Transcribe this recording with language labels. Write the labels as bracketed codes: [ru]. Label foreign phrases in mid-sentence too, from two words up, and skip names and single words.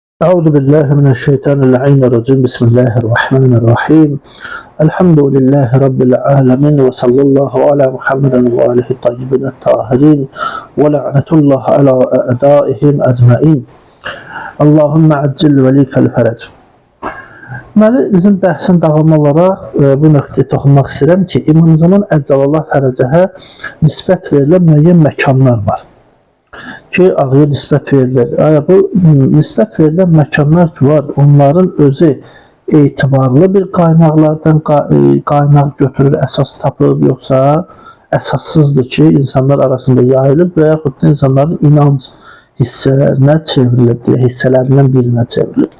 [ar] أعوذ بالله من الشيطان اللعين الرجيم بسم الله الرحمن الرحيم الحمد لله رب العالمين وصلى الله على محمد وآله الطيبين الطاهرين ولعنة الله على أعدائهم أجمعين اللهم عجل وليك الفرج. [az] Deməli, bizim bəhsin davamı olaraq bu nöqtəyə toxunmaq istəyirəm ki, İmam Zaman [ar] عجل الله فرجه [az] nisbət verilən müəyyən məkanlar var ki, ağıya nisbət verilir. Bu nisbət verilən məkanlar ki var, onların özü etibarlı bir qaynaqlardan qaynaq götürür, əsas tapıb, yoxsa əsassızdır ki, insanlar arasında yayılıb və yaxud da insanların inanc hissələrinə çevrilib, hissələrindən birinə çevrilib.